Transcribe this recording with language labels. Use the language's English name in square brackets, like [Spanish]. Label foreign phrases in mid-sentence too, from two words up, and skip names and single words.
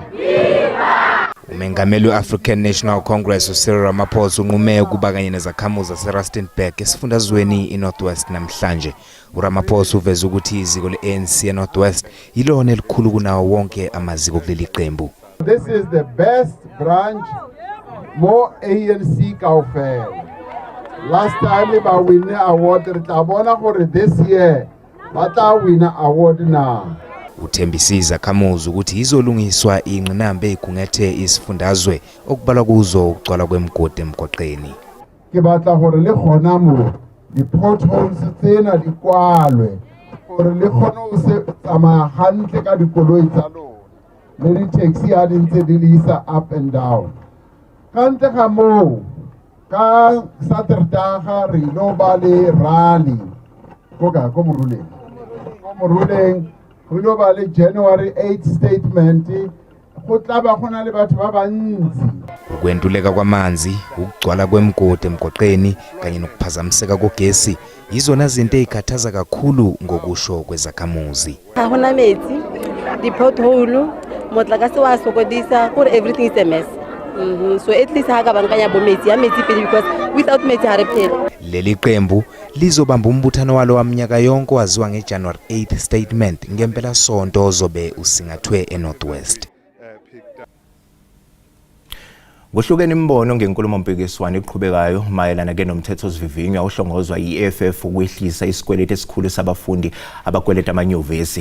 [Zulu] Umengameli we-African National Congress uCyril Ramaphosa unqume ukuba kanye nezakhamuzi zaseRustenburg esifundazweni iNorthwest namhlanje. uRamaphosa uveze ukuthi iziko le-ANC eNorthwest yilona elikhulu kunawo wonke amaziko kuleli qembu. [English] This is the best branch, more ANC kaofela. Last time [Tswana] ba [English] win award [Tswana] re tla bona gore [English] this year [Tswana] ba tla [English] win award now. [Zulu] Uthembisa izakhamuzi ukuthi izolungiswa ingqinambe ekhungethe isifundazwe okubalwa kuzo ukugcwala kwemigodi emgwaqeni. [Tswana] Ke batla gore le gona mo di potholes tsena di kwalwe gore le gona o se tsamaya hantle ka dikoloi tsa lona le di taxi ha di ntse di lisa [English] up and down. [Tswana] Kante ga mo ka Saterdaga re lo ba le rally ko Moruleng [English] we know about the January 8th statement. [Zulu] Ukwentuleka kwamanzi, ukugcwala kwemigodi emgwaqeni kanye nokuphazamiseka kogesi yizona zinto ezikhathaza kakhulu ngokusho kwezakhamuzi. [Tswana] Ahona metsi, di pothole, motlakase wa sokodisa, gore [English] everything is a mess. So at least [Tswana] ha ka bankanya bo metsi ya metsi pele [English] because without [Tswana] metsi ha re phela. [Zulu] Leli qembu lizobamba umbuthano walo waminyaka yonke waziwa ngeJanuary 8th statement ngempela sonto ozobe usingathwe eNorthwest. Kuhlukene imbono ngenkulumo mpikiswano eqhubekayo mayelana ke nomthetho sivivinywa ohlongozwa yiFF ukwehlisa isikweletu esikhulu sabafundi abakweleta amanyuvesi.